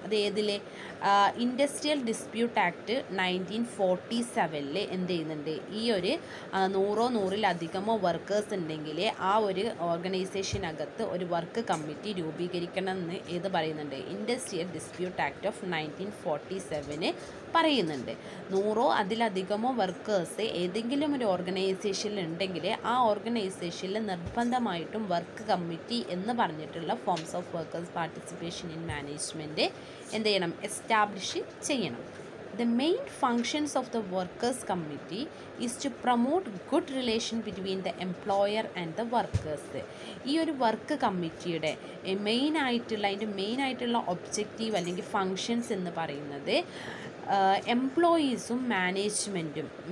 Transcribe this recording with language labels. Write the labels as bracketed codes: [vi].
[ml] അത് ഏതിൽ, industrial dispute act 1947 എന്ത് ചെയ്യുന്നുണ്ട്, ഈ ഒരു 100-100-ലധികമോ വർക്കേഴ്സ് ഉണ്ടെങ്കിൽ ആ ഒരു ഓർഗനൈസേഷനകത്ത് ഒരു വർക്ക് കമ്മിറ്റി രൂപീകരിക്കണം എന്ന് ഏത് പറയുന്നുണ്ട്, ഇൻഡസ്ട്രിയൽ ഡിസ്പ്യൂട്ട് ആക്ട് ഓഫ് 1947 പറയുന്നുണ്ട്. 100 അതിലധികമോ വർക്കേഴ്സ് ഏതെങ്കിലും ഒരു ഓർഗനൈസേഷനിൽ ഉണ്ടെങ്കിൽ ആ ഓർഗനൈസേഷനിൽ നിർബന്ധമായിട്ടും വർക്ക് കമ്മിറ്റി എന്ന് പറഞ്ഞിട്ടുള്ള [en] forms of workers participation in management [ml] എന്ത് ചെയ്യണം, എസ്റ്റാബ്ലിഷ് ചെയ്യണം. [en] The main functions of the workers committee is to promote good relation between the employer and the workers. [ml] ഈ ഒരു വർക്ക് കമ്മിറ്റിയുടെ മെയിൻ ആയിട്ടുള്ള ഒബ്ജക്റ്റീവ് അല്ലെങ്കിൽ ഫങ്ഷൻസ് എന്ന് പറയുന്നത് എംപ്ലോയീസും മാനേജ്മെൻറ്റും